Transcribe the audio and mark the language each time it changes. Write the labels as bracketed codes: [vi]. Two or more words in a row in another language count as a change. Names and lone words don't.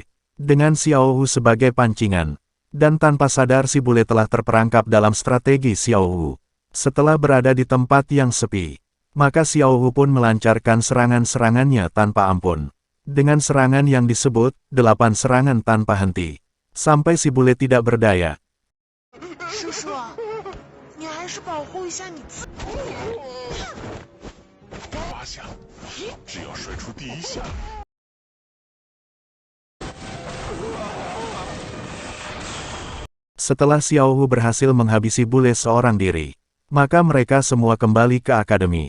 [id] Dengan Xiao Wu sebagai pancingan. Dan tanpa sadar si Bule telah terperangkap dalam strategi Xiao Wu. Setelah berada di tempat yang sepi, maka Xiao Wu pun melancarkan serangan-serangannya tanpa ampun. Dengan serangan yang disebut, 8 serangan tanpa henti. Sampai si Bule tidak berdaya. [zh] 叔叔，你还是保护一下你自己。 8下，只要甩出第1下。 [id] 1 Setelah Xiao Wu berhasil menghabisi bule seorang diri, maka mereka semua kembali ke akademi.